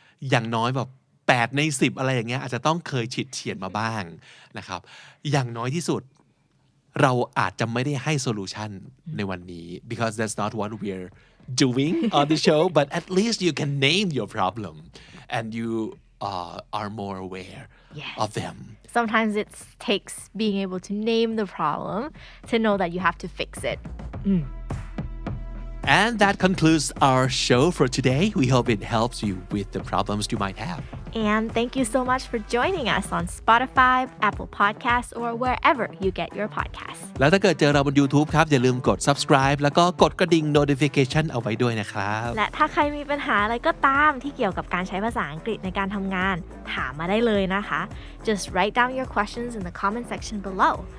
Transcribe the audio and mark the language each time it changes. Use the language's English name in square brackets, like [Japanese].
[Thai] อย่างน้อยแบบ8ใน10อะไรอย่างเงี้ยอาจจะต้องเคยฉิดเฉียดมาบ้างนะครับอย่างน้อยที่สุดเราอาจจะไม่ได้ให้โซลูชันในวันนี้ [English] because that's not what we're doing on the show but at least you can name your problem and you are more aware of them sometimes it takes being able to name the problem to know that you have to fix it And that concludes our show for today. We hope it helps you with the problems you might have. And thank you so much for joining us on Spotify, Apple Podcasts, or wherever you get your podcasts. [Thai] แล้วถ้าเกิดเจอเราบน YouTube ครับอย่าลืมกด subscribe แล้วก็กดกระดิ่ง notification เอาไว้ด้วยนะครับ และถ้าใครมีปัญหาอะไรก็ตามที่เกี่ยวกับการใช้ภาษาอังกฤษในการทำงานถามมาได้เลยนะคะ [English] Just write down your questions in the comment section below.